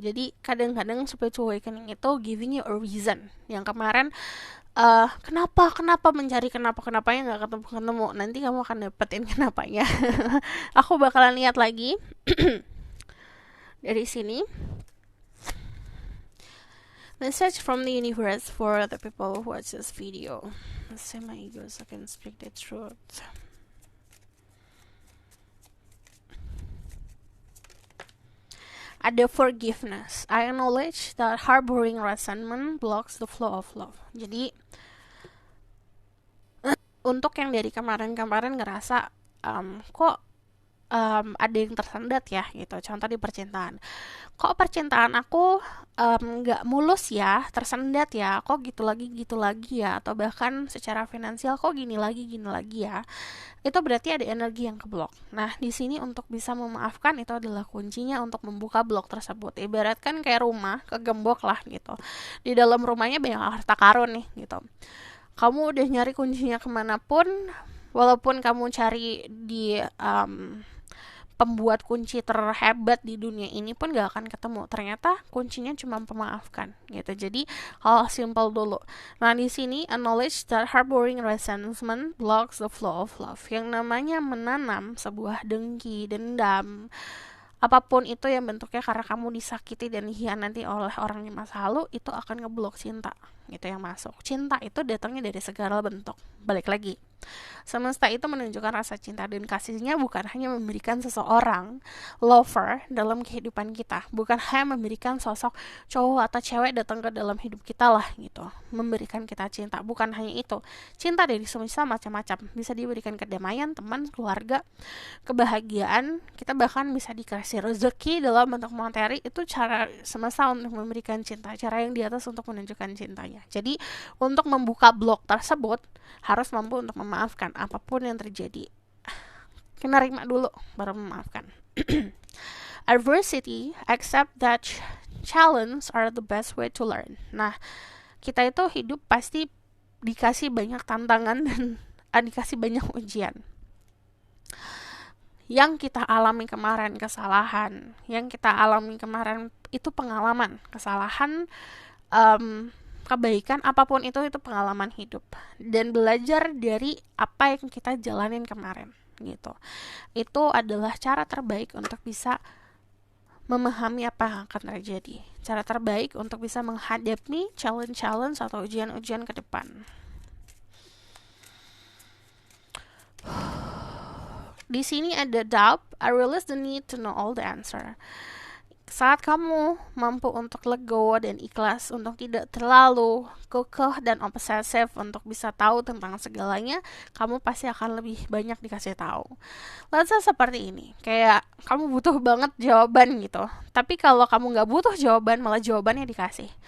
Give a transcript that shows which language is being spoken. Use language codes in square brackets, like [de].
[id] Jadi kadang-kadang [en] spiritual awakening [id] itu [en] giving you a reason. [id] Yang kemarin kenapa mencari kenapanya nggak ketemu, nanti kamu akan dapetin kenapanya. Aku bakalan lihat lagi dari sini. [en] Message from the universe for the people who watch this video. Let's say my ego so I can speak the truth. [id] Ada [en] forgiveness. I acknowledge that harboring resentment blocks the flow of love. [id] Jadi untuk yang dari kemarin-kemarin ngerasa kok ada yang tersendat ya gitu. Contoh di percintaan, kok percintaan aku nggak mulus ya, tersendat ya, kok gitu lagi ya, atau bahkan secara finansial kok gini lagi ya. Itu berarti ada energi yang keblok. Nah, di sini untuk bisa memaafkan itu adalah kuncinya untuk membuka blok tersebut. Ibaratkan kayak rumah kegembok lah gitu. Di dalam rumahnya banyak harta karun nih gitu. Kamu udah nyari kuncinya kemanapun, walaupun kamu cari di pembuat kunci terhebat di dunia ini pun gak akan ketemu. Ternyata kuncinya cuma pemaafkan gitu. Jadi hal simple dulu. Nah, di sini [en] acknowledge that harboring resentment blocks the flow of love. [id] Yang namanya menanam sebuah dengki, dendam, apapun itu yang bentuknya karena kamu disakiti dan dikhianati oleh orang di masa lalu, itu akan ngeblok cinta gitu yang masuk. Cinta itu datangnya dari segala bentuk. Balik lagi, semesta itu menunjukkan rasa cinta dan kasihnya bukan hanya memberikan seseorang lover dalam kehidupan kita, bukan hanya memberikan sosok cowok atau cewek datang ke dalam hidup kita lah gitu, memberikan kita cinta. Bukan hanya itu, cinta dari semesta macam-macam, bisa diberikan kedamaian, teman, keluarga, kebahagiaan. Kita bahkan bisa dikasih rezeki dalam bentuk materi. Itu cara semesta untuk memberikan cinta, cara yang di atas untuk menunjukkan cintanya. Jadi untuk membuka blok tersebut harus mampu untuk memaafkan apapun yang terjadi. Menerima dulu baru memaafkan. [en] Adversity, accept that challenge are the best way to learn. [id] Nah, kita itu hidup pasti dikasih banyak tantangan dan dikasih banyak ujian. Yang kita alami kemarin kesalahan, yang kita alami kemarin itu pengalaman. Kesalahan, kebaikan, apapun itu pengalaman hidup. Dan belajar dari apa yang kita jalanin kemarin gitu. Itu adalah cara terbaik untuk bisa memahami apa yang akan terjadi. Cara terbaik untuk bisa menghadapi challenge-challenge atau ujian-ujian ke depan. Di sini ada doubt. [en] I realize the need to know all the answer. [id] Saat kamu mampu untuk legowo dan ikhlas, untuk tidak terlalu kekeh dan obsesif untuk bisa tahu tentang segalanya, kamu pasti akan lebih banyak dikasih tahu. [en] Let's say [id] seperti ini, kayak kamu butuh banget jawaban gitu, tapi kalau kamu nggak butuh jawaban, malah jawabannya dikasih.